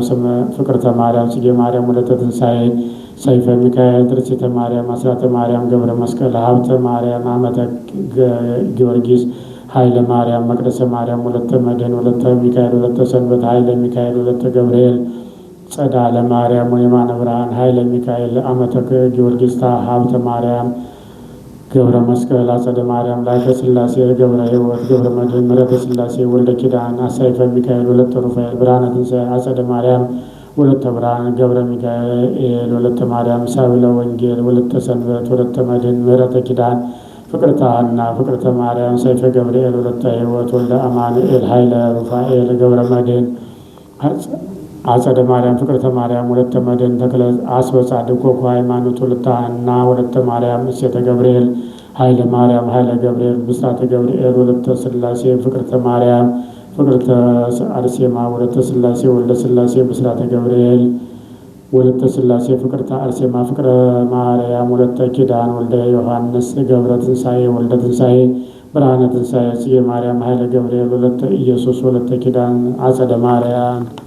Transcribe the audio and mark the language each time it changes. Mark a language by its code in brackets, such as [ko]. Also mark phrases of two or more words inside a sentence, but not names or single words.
[am] ፍቅርተ ማርያም ጽጌ ማርያም ወለተ ትንሣኤ ሰይፈ ሚካኤል ትርሲተ ማርያም አስራተ ማርያም ገብረ መስቀል ሀብተ ማርያም አመተ ጊዮርጊስ ኃይለ ማርያም መቅደሰ ማርያም ወለተ መድኅን ወለተ ሚካኤል ወለተ ሰንበት ኃይለ ሚካኤል ወለተ ገብርኤል ጸዳለ ማርያም ወየማነ ብርሃን ኃይለ ሚካኤል አመተ ጊዮርጊስ ሀብተ ማርያም ገብረ መስቀል አጸደ ማርያም ላከ ሥላሴ ገብረ ሕይወት ገብረ መድኅን ምሕረተ ሥላሴ ወልደ ኪዳን አሳይፈ ሚካኤል ወለተ ሩፋኤል ብርሃነ ትንሣኤ አጸደ ማርያም ወለተ ብርሃን ገብረ ሚካኤል ወለተ ማርያም ሳብለ ወንጌል ወለተ ሰንበት ወለተ መድኅን ምሕረተ ኪዳን ፍቅርተ ሐና ፍቅርተ ማርያም ሰይፈ ገብርኤል ወለተ ሕይወት ወልደ አማኑኤል ኃይለ ሩፋኤል ገብረ መድኅን አጸደ ማርያም ፍቅርተ ማርያም ወለተ መድኅን ተክለ አስበጻድቅ ኮኩ ሃይማኖት ወለተ ሐና ወለተ ማርያም እሴተ ገብርኤል ኃይለ ማርያም ኃይለ ገብርኤል ብስራተ ገብርኤል ወለተ ሥላሴ ፍቅርተ ማርያም ፍቅርተ አርሴማ ወለተ ሥላሴ ወልደ ሥላሴ ብስራተ ገብርኤል ወለተ ሥላሴ ፍቅርተ አርሴማ ፍቅረ ማርያም ወለተ ኪዳን ወልደ ዮሐንስ ገብረ ትንሣኤ ወልደ ትንሣኤ ብርሃነ ትንሣኤ ጽጌ ማርያም ኃይለ ገብርኤል ወለተ ኢየሱስ ወለተ ኪዳን አጸደ ማርያም